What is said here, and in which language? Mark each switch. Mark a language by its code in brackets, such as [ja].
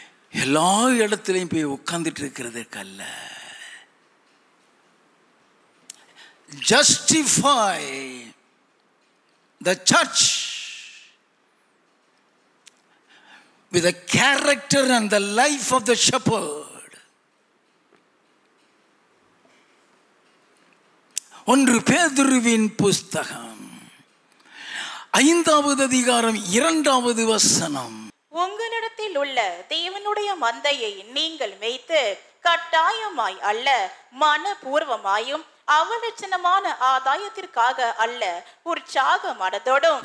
[ta] எல்லா இடத்திலையும் போய் உட்கார்ந்துட்டு இருக்கிறதுக்கு அல்ல. [en] Justify the church with the character and the life of the shepherd. [ta] 1 பேதுருவின் புஸ்தகம் 5வது அதிகாரம் 2வது வசனம். உங்களிடத்தில் உள்ள தேவனுடைய மந்தையை நீங்கள் மேய்த்து கட்டாயமாய் அல்ல மனப்பூர்வமாயும் அவலட்சணமான ஆதாயத்திற்காக அல்ல உற்சாக மனதோடும்.